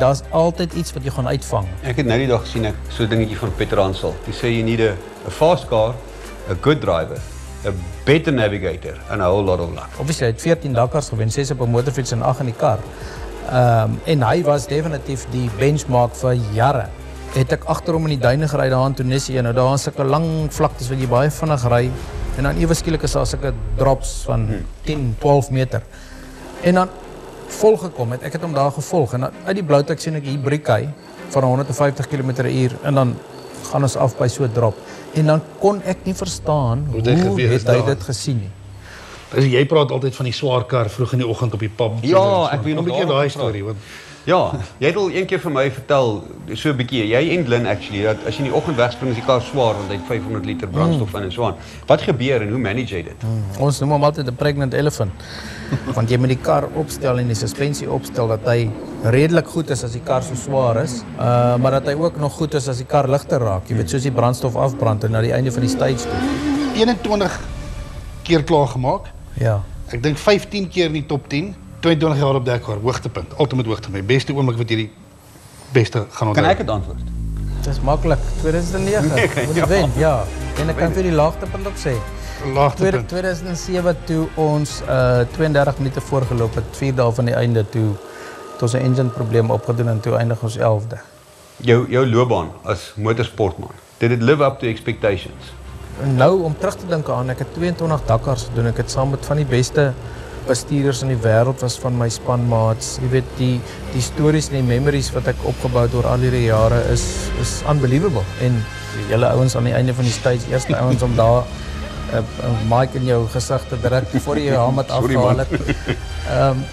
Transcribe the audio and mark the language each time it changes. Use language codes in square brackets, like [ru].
[af] Daar's altyd iets wat jy gaan uitvang. Ek het nou die dag gesien so 'n dingetjie van Peter Hansel. Hy sê [en] you need a fast car, a good driver, a better navigator and a whole lot of luck. [af] Obviously hy het 14 Dakars gewen, 6 op 'n motorfiets en 8 in die kar. En hy was definitief die benchmark vir jare. Het ek agter hom in die duine gery daar in Tunesië. Nou daar is sulke lang vlaktes wat jy baie vinnig ry en dan ewe skielik is daar sulke drops van 10, 12 meter. En dan volgekom het, ek het hom daar gevolg en dan uit die bloutek sien ek hier breek hy van 150 km/h en dan gaan ons af by so 'n drop. En dan kon ek nie verstaan hoe het hy dit gesien nie. Dus jy praat altyd van die swaar kar vroeg in die oggend op die pub. Ja, ek weet nog 'n bietjie daai storie want ja, jy het al een keer vir my vertel so 'n bietjie, jy en Glyn actually, dat as jy in die oggend wegspring is die kar swaar want hy het 500 liter brandstof in en so aan. Wat gebeur en hoe manage jy dit? Ons noem hom altyd 'n pregnant elephant. Want jy moet die kar opstel en die suspensie opstel dat hy redelik goed is as die kar so swaar is, maar dat hy ook nog goed is as die kar ligter raak. Jy weet soos die brandstof afbrand en na die einde van die stage toe. 21 keer klaar gemaak. Ja. Ek dink 15 keer in die top 10. 22 jaar op Dakar, hoogtepunt, ultimate hoogtepunt. Beste oomblik wat jy die beste gaan onthou. Kan ek dit antwoord? Dit is maklik. 2009. Moet jy wen, ja. En ek kan vir die laagtepunt ook sê. Laagtepunt. 2007 toe ons 32 minute voorgeloop het, 4 dae van die einde toe ons 'n engine probleem opgedoen en toe eindig ons 11de. Jou loopbaan as motorsportman. [en] Did it live up to expectations? [af] En nou om terug te dink aan, ek het 22 Dakars gedoen. Ek het saam met van die beste bestuurders in die wêreld was van my spanmaats. Jy weet die stories en die memories wat ek opgebou het oor al hierdie jare is unbelievable. En julle ouens aan die einde van die stage, eerste ouens om daar 'n mic in jou gesig te druk voor jy jou helmet afhaal het.